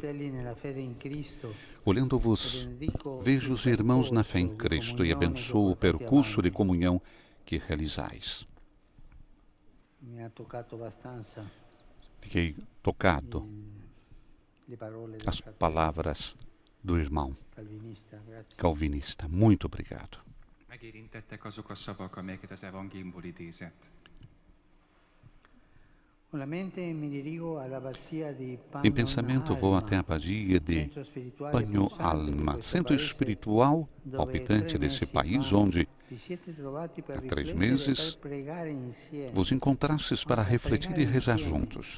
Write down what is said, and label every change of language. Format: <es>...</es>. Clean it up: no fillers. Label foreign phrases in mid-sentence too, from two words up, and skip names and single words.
<pt>Olhando-vos, vejo os irmãos na fé em Cristo e abençoo o percurso de comunhão que realizais. Fiquei tocado as palavras do irmão calvinista. Muito obrigado.</pt> <hu>Megérintettek azok a szavak, amelyeket az evangéliumból idézett.</hu> <pt>Em pensamento vou até a abadia de Panho Alma, centro espiritual palpitante desse país, onde há 3 meses vos encontrastes para refletir e rezar juntos.</pt>